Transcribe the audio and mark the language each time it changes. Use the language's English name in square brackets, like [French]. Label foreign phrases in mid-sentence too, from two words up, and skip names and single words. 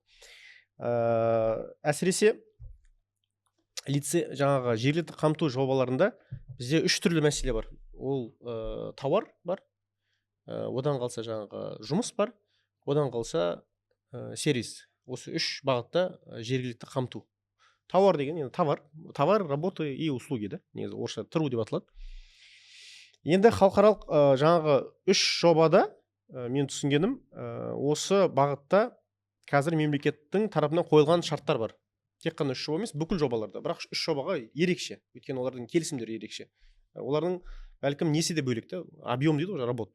[Kazakh] Әсіресе жаңағы жергілікті қамту жобаларында бізде 3 түрлі мәселе бар. Ол тауар бар, одан қалса жаңағы жұмыс бар, одан қалса сервис. Осы 3 бағытта жергілікті қамту. Тауар деген енді товар, [Russian] работы и услуги [Kazakh] да, негізі орысша тұру деп аталады. Енді халықаралық жаңағы 3 жобада мен түсінгенім, осы бағытта қазір мемлекеттің тарапынан қойылған шарттар бар. Тек қана 3 жоба емес, бүкіл жобаларда. Бірақ 3 жобаға ерекше. Өйткені олардың келісімдері ерекше. Олардың бәлкім несі де бөлек те, объем дейді ғой, работа.